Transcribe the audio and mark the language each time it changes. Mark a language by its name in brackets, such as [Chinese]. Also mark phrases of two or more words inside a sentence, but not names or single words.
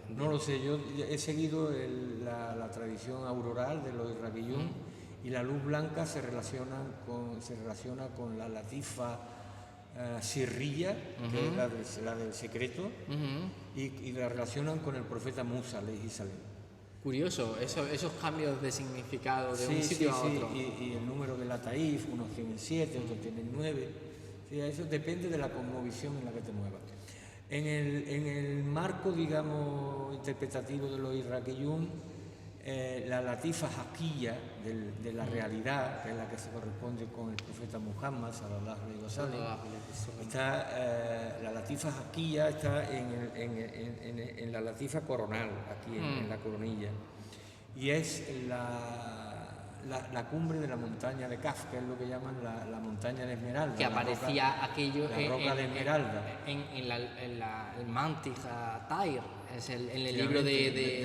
[Spanish] No lo sé, yo he seguido la tradición auroral de los irraquiyún, y la luz blanca se relaciona con la [Arabic] لطيفة سرية, [Spanish] que es la del secreto, y la relacionan con el profeta Musa, [Arabic] عليه السلام. [Spanish] Curioso, esos cambios de significado de un sitio a otro. Y el número de la taif, unos tienen 7, otros tienen 9. Sí, eso depende de la cosmovisión en la que te muevas. En el marco, digamos, interpretativo de los irraquiyún, la [Arabic] لطيفة حقية [Spanish] de la realidad, que es la que se corresponde con el profeta Muhammad, [Arabic] صلى الله عليه وسلم, [Spanish] la [Arabic] لطيفة حقية [Spanish] está en la latifa coronal, aquí en la coronilla, y es la cumbre de la montaña de Kaf, que es lo que llaman la montaña de Esmeralda. Que aparecía aquello la roca de Esmeralda. En el Mantija Tair, es en el libro de